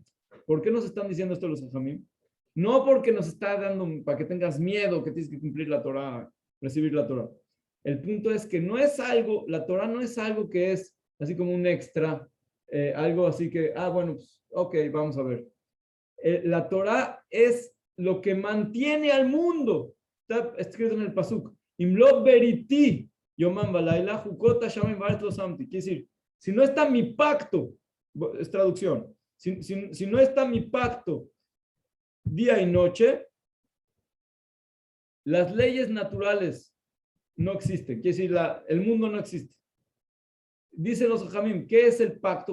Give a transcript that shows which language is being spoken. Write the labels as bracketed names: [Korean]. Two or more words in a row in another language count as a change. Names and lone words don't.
[Spanish] ¿Por qué nos están diciendo esto los Jajamim? No porque nos está dando para que tengas miedo, que tienes que cumplir la Torah, recibir la Torah. El punto es que no es algo, la Torah no es algo que es así como un extra, algo así que, bueno, pues, ok, vamos a ver. La Torah es lo que mantiene al mundo. Está escrito en el Pasuk. [Hebrew] אם לא בריתי, יומם ולילה, חקות שמים וארץ לא שמתי. [Spanish] Quiere decir, si no está mi pacto, es traducción, si no está mi pacto día y noche, las leyes naturales no existen. Quiere decir, el mundo no existe. Dicen los Jamim, ¿qué es el pacto?